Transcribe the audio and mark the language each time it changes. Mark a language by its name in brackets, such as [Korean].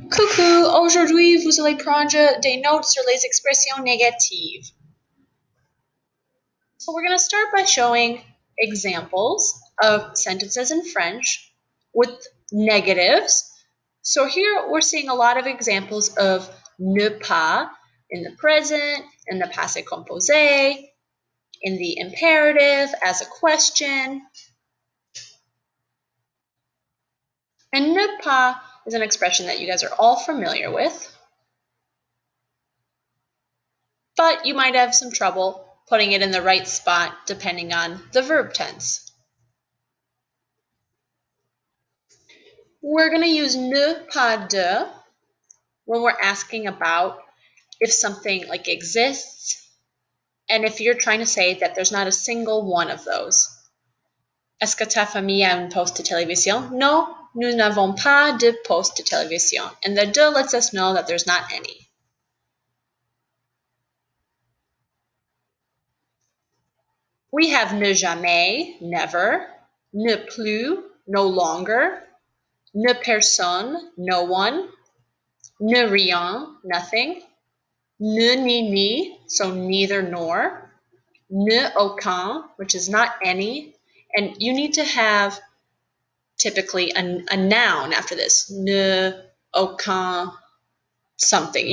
[French] Coucou, aujourd'hui vous allez prendre des notes sur les expressions négatives. [English] So we're going to start by showing examples of sentences in French with negatives. So here we're seeing a lot of examples of ne pas in the present, in the passé composé, in the imperative as a question. And ne pas is an expression that you guys are all familiar with, but you might have some trouble putting it in the right spot depending on the verb tense. We're going to use ne pas de when we're asking about if something like exists and if you're trying to say that there's not a single one of those. [French] Est-ce que ta famille a un poste de télévision? No, nous n'avons pas de poste de télévision. [English] And the de lets us know that there's not any. We have ne jamais, never, ne plus, no longer, ne personne, no one, ne rien, nothing, ne ni, so neither nor, ne aucun, which is not any, and you need to have typically a noun after this, ne aucun something.